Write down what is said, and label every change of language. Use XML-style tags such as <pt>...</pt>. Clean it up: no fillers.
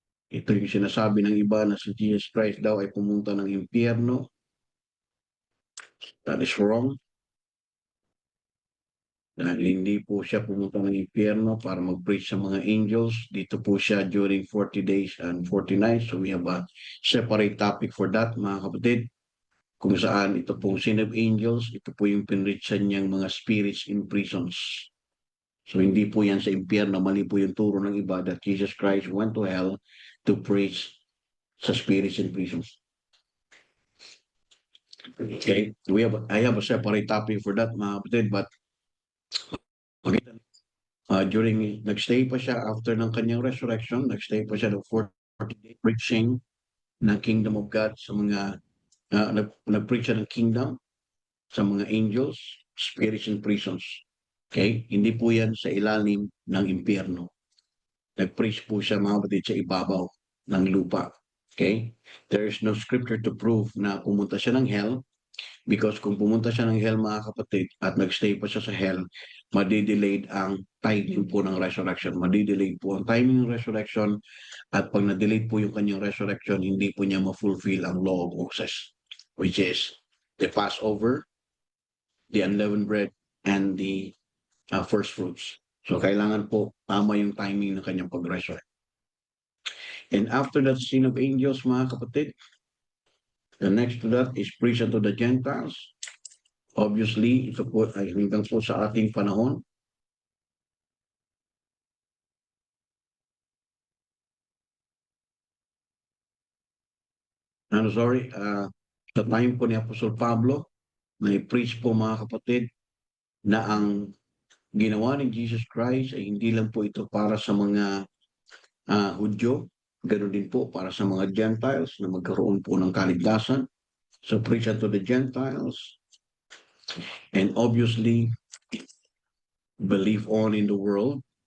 <tl>Ito yung sinasabi ng iba na si Jesus Christ daw ay pumunta ng impyerno.</tl> <en>That is wrong.</en> <tl>Dahil hindi po siya pumunta ng impyerno para mag-preach sa mga angels. Dito po siya during 40 days and 40 nights.</tl> <en>So we have a separate topic for that,</en> <tl>mga kapatid. Kung saan ito pong sin of angels, ito po yung pinreachan niyang mga spirits in prisons. So hindi po yan sa impyerno. Mali po yung turo ng iba</tl> <en>that Jesus Christ went to hell to preach</en> <tl>sa spirits in prisons.</tl> <en>Okay? I have a separate topic for that,</en> <tl>mga kapatid, but nagstay pa siya after ng kanyang resurrection, nagstay pa siya ng 40 days preaching ng kingdom of God sa mga, nag-preach siya ng kingdom sa mga angels, spirits in prisons. Okay? Hindi po yan sa ilalim ng impyerno. Nag-preach po siya, mga kapatid, sa ibabaw ng lupa. Okay?</tl> <en>There is no scripture to prove</en> <tl>na pumunta siya ng hell. Because kung pumunta siya ng hell, mga kapatid, at nagstay pa siya sa hell, madidelayed ang timing po ng resurrection. Madidelayed po ang timing ng resurrection, at pag na-delayed po yung kanyang resurrection, hindi po niya ma-fulfill ang law of Moses,</tl> <en>which is the Passover, the unleavened bread, and the first fruits.</en> <tl>So kailangan po tama yung timing ng kanyang pag-resurrect.</tl> <en>And after that sin of angels,</en> <tl>mga kapatid, the next to that is preach unto the Gentiles. Obviously, ito po ay hanggang po sa ating panahon. Sa time po ni Apostol Pablo, may preach po, mga kapatid, na ang ginawa ni Jesus Christ ay hindi lang po ito para sa mga Hudyo, ganoon din po para sa mga Gentiles na magkaroon po ng kaligtasan.</tl> <en>So preach unto the Gentiles, and obviously believe on in the world.</en>